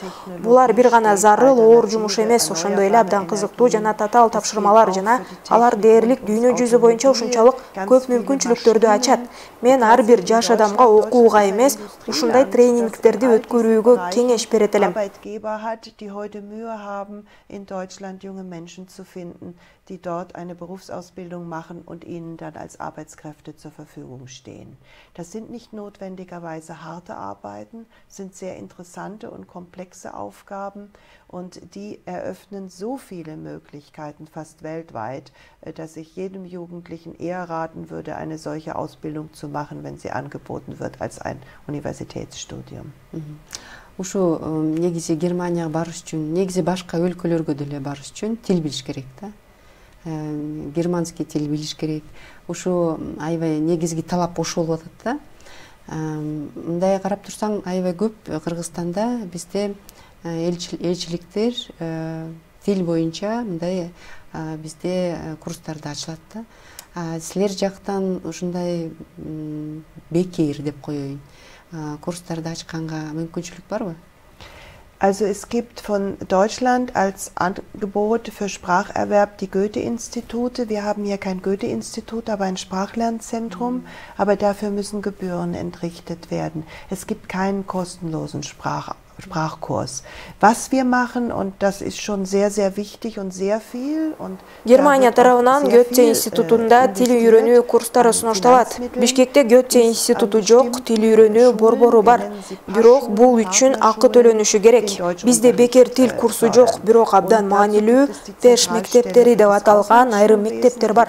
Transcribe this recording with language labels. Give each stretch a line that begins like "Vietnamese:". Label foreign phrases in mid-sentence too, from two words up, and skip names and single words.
Kyrgyz: Булар бир гана зарыл оор жумуш эмес, ошондой эле абдан кызыктуу жана татаал тапшырмалар жана алар дээрлик дүйнө жүзү боюнча ушунчалык көп мүмкүнчүлүктөрдү ачат. Мен ар бир жаш адамга окууга эмес, ушундай тренингтерди өткөрүүгө кеңеш берет элем.
German: In Deutschland junge Menschen zu finden, die dort eine Berufsausbildung machen und ihnen dann als Arbeitskräfte zur Verfügung stehen. Das sind nicht notwendigerweise harte Arbeiten, sind sehr interessante und komplexe Aufgaben und die eröffnen so viele Möglichkeiten fast weltweit, dass ich jedem Jugendlichen eher raten würde, eine solche Ausbildung zu machen, wenn sie angeboten wird als ein Universitätsstudium.
Kyrgyz: Ушу негизи Германияга барыш үчүн, негизи башка өлкөлөргө деле барыш үчүн тил билиш керек да. Германский тил билиш керек. Ушу аябай негизги талап ошол болуп атат да. Мындай карап турсаң, аябай көп Кыргызстанда бизде элчиликтер тил боюнча мындай бизде курстарды ачылат да. Силер жактан ушундай бекер деп коеюн. Kurstарды ачканга мүмкүнчүлүк барбы?
German: Also es gibt von Deutschland als Angebot für Spracherwerb die Goethe-Institute. Wir haben hier kein Goethe-Institut, aber ein Sprachlernzentrum. Aber dafür müssen Gebühren entrichtet werden. Es gibt keinen kostenlosen Sprachkurs. Was wir machen, und das ist schon sehr, sehr wichtig und sehr viel.
Kyrgyz: Германия тарабынан Goethe институтунда тил үйрөнүү курстары сунушталат. Бишкекте Goethe институту жок, тил үйрөнүү борбору бар. Бирок бул үчүн акы төлөнүшү керек. Бизде бекер тил курсу жок, бирок абдан маанилүү ТЭШ мектептери деп аталган айрым мектептер бар.